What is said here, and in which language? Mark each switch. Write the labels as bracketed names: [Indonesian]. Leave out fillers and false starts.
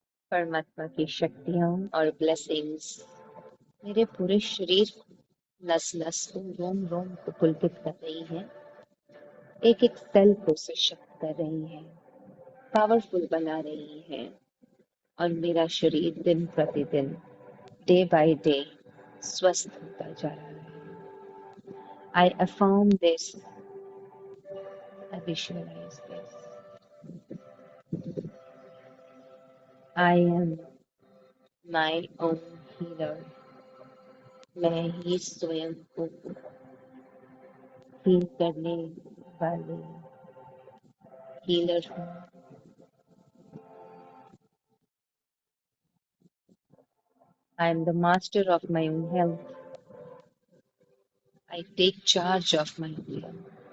[Hindi] परमात्मा की शक्तियाँ और ब्लेसिंग्स मेरे पूरे शरीर, नस नस को, रोम रोम को पुलकित कर रही है, एक एक सेल को सशक्त कर रही है, पावरफुल बना रही है और मेरा शरीर दिन प्रतिदिन, [English] day by day [Hindi] स्वस्थ होता जा रहा है। [English] I affirm this, I visualize this. I am my own healer. [Hindi] मैं ही स्वयं को हील करने वाली हीलर हूँ। [English] I am the master of my own health. I take charge of my own health.